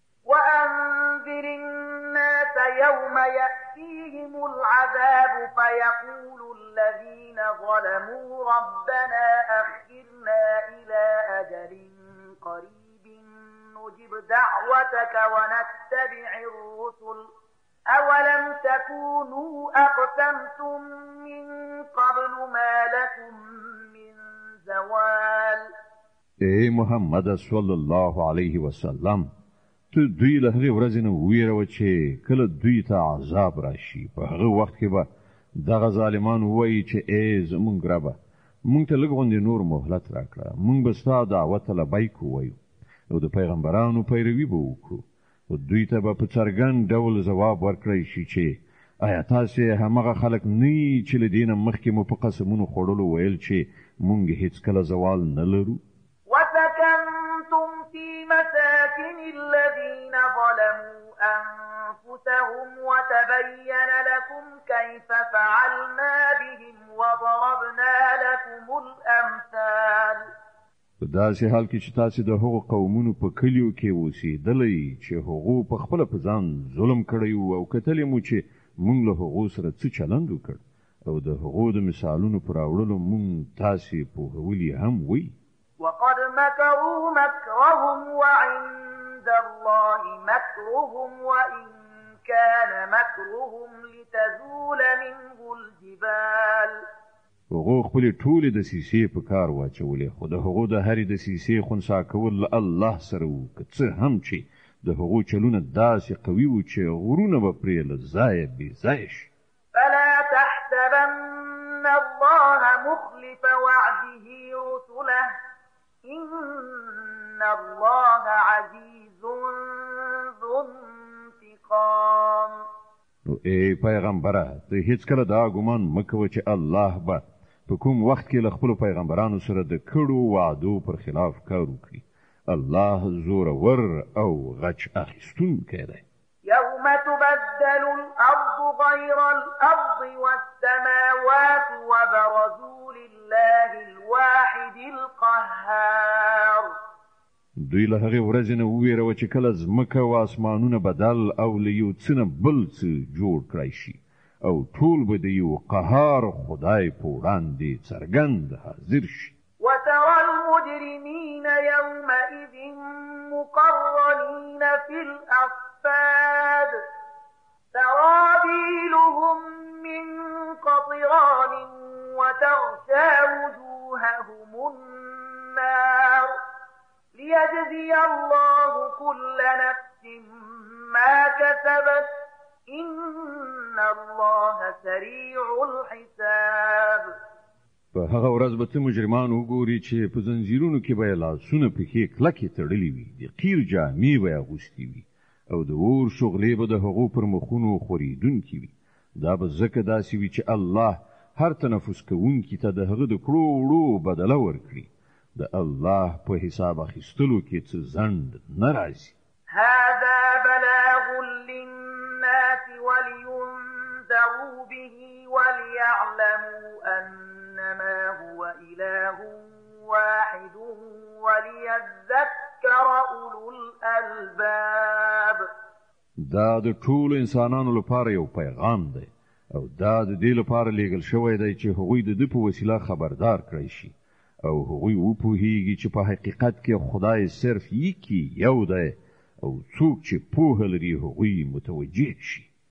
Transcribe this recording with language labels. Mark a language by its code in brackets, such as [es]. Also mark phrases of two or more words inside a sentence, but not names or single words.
[ar] وأنذر الناس يوم يأتيهم العذاب فيقول الذين ظلموا ربنا أخرنا إلى أجل قريب نجب دعوتك ونتبع الرسل أولم تكونوا أقسمتم من قبل ما لكم من زوال. [ps] اے محمد صلی الله علیه وسلم، ته دوی له هغې ورځې نه ویروه چې کله دوی ته عذاب راشي. په هغه وخت کې به دغه ظالمان ووایي چې ای زمونږ ربه، مونږ ته لږ غوندې نور مهلت راکړه، مونږ به ستا دعوت ته لبیک ووایو او د پیغمبرانو پیروي به وکړو. او دوی ته به په څرګند ډول ځواب ورکړی شي چې آیا تاسې همغه خلک نه یې چې له دې نه مخکې مو په قسمونو خوړلو ویل چې مونږ هېڅکله زوال نه لرو؟ [ar] وسكنتم في مساكن الذين ظلموا أنفسهم وتبين لكم كيف فعلنا بهم وضربنا لكم الأمثال. [ps] په داسې حال کې چې تاسې د هغو قومونو په کلیو کې اوسېدلی چې هغو په خپله په ځان ظلم کړی وو او کتلی مو چې مونږ له هغو سره څه چلند وکړ او د هغو د مثالونو په راوړلو مونږ تاسې پوهولي هم وی. [ar] وقد مكروا مكرهم وعند الله مكرهم وإن كان مكرهم لتزول منه الجبال. [ps] هغو خپلې ټولې دسیسې په کار واچولې، خو د هغو د هرې دسیسې خنثی کول له الله سره وو، که څه هم چې د هغو چلونه داسې قوي وو چې غرونه به پرې له ځایه بې ځایه شي. [ar] فلا تحسبن الله مخلف وعده رسله إن الله عزيز ذو انتقام. [ps] نو ای پیغمبره، ته هیڅکله دا ګمان مه کوه چې الله به په کوم وخت کې له خپلو پیغمبرانو سره د کړو وعدو پر خلاف کار وکړي. الله زورور او غچ اخیستونکی دی. [ar] يوم تبدل الأرض غير الأرض والسماوات وبرزوا لله الواحد القهار. [ps] دوی له هغې ورځې نه وویروه چې کله ځمکه او اسمانونه بدل او له یو څه نه بل څه جوړ کړی شي او ټول به د یو قهار خدای په وړاندې څرګند حاضر شي. [ar] وترى المجرمين يومئذ مقرنين في الأصفاد سرابيلهم من قطران وتغشى وجوههم النار ليجزي الله كل نفس ما كسبت إن الله سريع الحساب. [ps] په هغه ورځ به ته مجرمان وګوري چې په زنځیرونو کې به یې لاسونه پښې کلکې تړلې وي، د قیر جامې به یې اغوستې وي او د اور شغلې به د هغو پر مخونو خورېدونکې وي. دا به ځکه داسې وي چې الله هر تنفس کوونکي ته د هغه د کړو وړو بدله ورکړي. د الله په حساب اخیستلو کې څه ځنډ نه راځي. [ar] هذا بلاغ للناس ولينذروا به وليعلموا أنما هو إله واحد وليذكر أولو الألباب. [ps] دا د ټولو انسانانو لپاره یو پیغام دی او دا د دې لپاره لیږل شوی دی چې هغوی د ده په وسیله خبردار کړی شي او هغوی وپوهیږي چې په حقیقت کې خدای صرف یکی یو دی او څوک چې پوهه لري هغوی متوجه شي.